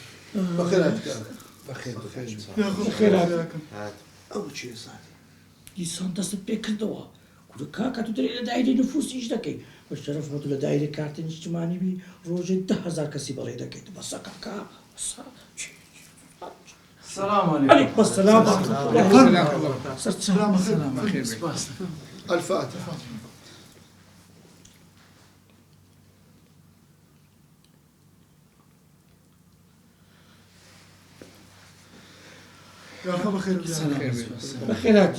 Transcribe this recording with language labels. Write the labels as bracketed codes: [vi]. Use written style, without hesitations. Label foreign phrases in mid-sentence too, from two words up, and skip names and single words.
[ar] بخير هاتك. بخير بخير. بخير هاتك. أو شيء صار. [ckb] دیسان دەست پێ کردەوە کورە کاکە تو دەری لە دایری نفوسیش دەکەی بە شەرەفمە تو لە دایری کارتە نیشتیمانی بی ڕۆژێ 10,000 کەسی بەڵێ دەکەیت بەسە کاکا بەسە [ar] السلام عليكم. عليكم السلام ورحمة الله وبركاته. سلام بخير. الفاتحة. بخير هاتي.